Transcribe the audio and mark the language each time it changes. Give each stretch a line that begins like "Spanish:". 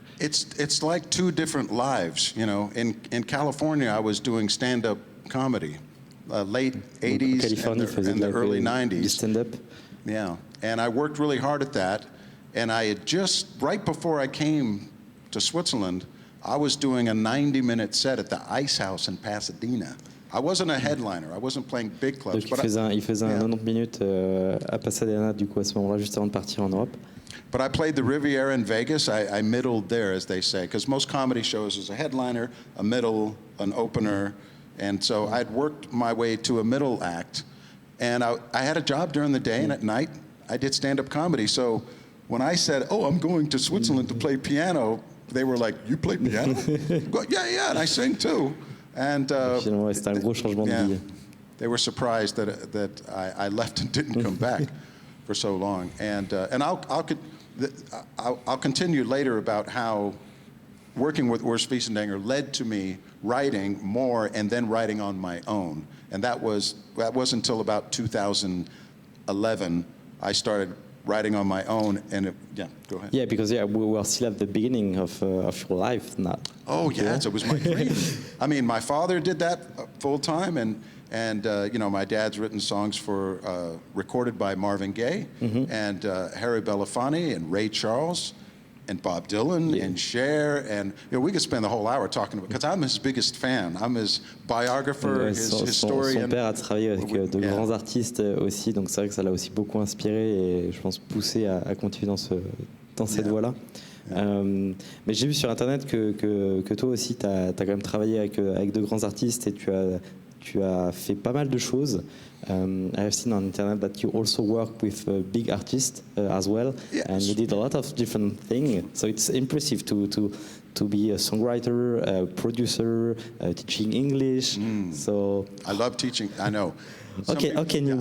English: It's like two different lives, you know. In California, I was doing stand-up comedy, late 80s and the early 90s. Stand-up. Yeah, and I worked really hard at that. And I had just, right before I came to Switzerland, I was doing a 90-minute set at the Ice House in Pasadena. I wasn't a headliner. I wasn't playing big clubs.
French: Donc il faisait un 90 minutes à Pasadena, du coup, à ce moment-là, juste avant de partir en Europe.
English: But I played the Riviera in Vegas. I middled there, as they say, because most comedy shows is a headliner, a middle, an opener. And so I'd worked my way to a middle act. And I had a job during the day, and at night, I did stand-up comedy. So when I said, oh, I'm going to Switzerland to play piano, they were like, you play piano? Well, yeah, and I sing too. And
French: finalement, c'était un gros changement de vie.
English: They were surprised that I left and didn't come back for so long. And I'll continue later about how working with Urs Wiesendanger led to me writing more and then writing on my own. And that wasn't until about 2011 I started writing on my own, and go ahead. Yeah, because we are still at the beginning of your life now. Oh yes, it was my dream. I mean, my father did that full time, and you know, my dad's written songs for recorded by Marvin Gaye and Harry Belafonte and Ray Charles and Bob Dylan and Cher, and you know, we could spend the whole hour talking about, because I'm his biggest fan. I'm his biographer, his historian.
French: Son père a travaillé avec de grands artistes aussi, donc c'est vrai que ça l'a aussi beaucoup inspiré et je pense poussé à continuer dans cette voie-là. Mais j'ai vu sur internet que toi aussi tu as quand même travaillé avec de grands artistes et tu as fait pas mal de choses.
English: I have seen on internet that you also work with big artists as well, and you did a lot of different things. So it's impressive to be a songwriter, a producer, teaching English. So I love teaching. I know. How can you